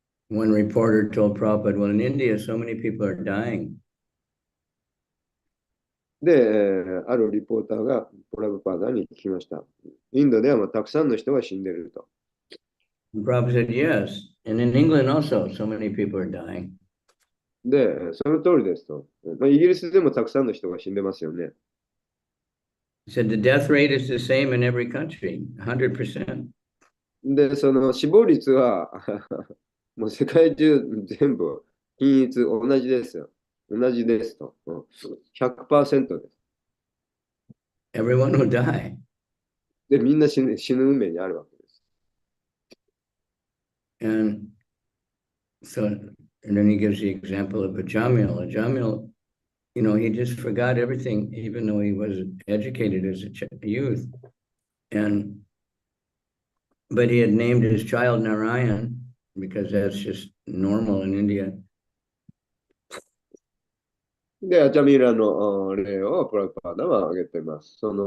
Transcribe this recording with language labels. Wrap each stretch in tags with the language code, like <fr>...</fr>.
<en>One reporter told Prabhupada, well, in India, so many people are dying.</en> <ja>で、あるリポーターがプラブパダに聞きました。インドではたくさんの人が死んでいると。</ja> <en>And Prabhupada said, yes. And in England also, so many people are dying.</en> <ja>で、その通りですと。まあ、イギリスでもたくさんの人が死んでますよね。</ja> <en>He said the death rate is the same in every country, 100%.</en> <ja>で、その死亡率はもう世界中全部均一同じですよ。同じですと。100% です。</ja> <en>Everyone will die.</en> <ja>で、みんな死ぬ運命にあるわけです。</ja> <en>And so, and then he gives the example of a Jamil. A Jamil, you know, he just forgot everything, even though he was educated as a youth. But he had named his child Narayan because that's just normal in India.</en> <ja>で、アチャミラの例をプラグパーダは挙げています。</ja>